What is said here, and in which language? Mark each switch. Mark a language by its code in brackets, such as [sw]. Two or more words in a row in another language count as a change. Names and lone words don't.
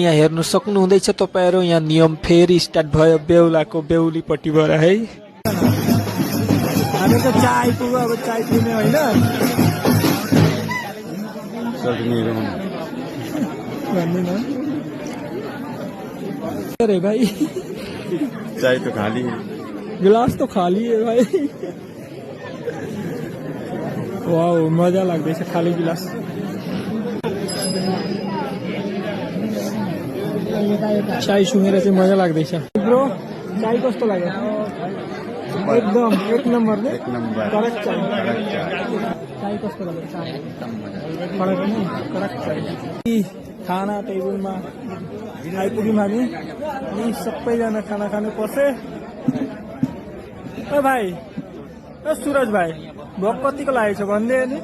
[ne] यहाँ हेर्नु सक्नुहुँदैछ तपाईहरु यहाँ नियम फेरि स्टार्ट भयो बेहुलाको बेहुलीपट्टिबाट है। हामी त चाय पुग्यो अब चाय पिउने हैन भन्नु न। [hi] अरे भाई चाय तो खाली है, गिलास तो खाली है भाई। [ne] वाओ मजा लाग्दैछ खाली गिलास। चाय सुँगेर चाहिँ मजा लाग्दैछ। ब्रो चाय कस्तो लाग्यो? एकदम एक नम्बर ने करेक्ट चाय। चाय कस्तो लाग्यो? चाय करेक्ट चाय। खाना टेबलमा आइपुग्यौँ हामी अनि सबैजना खाना खानु पर्छ। ओ भाइ ओ सुरज भाइ भोक कतिको लागेको छ भन्दै नि?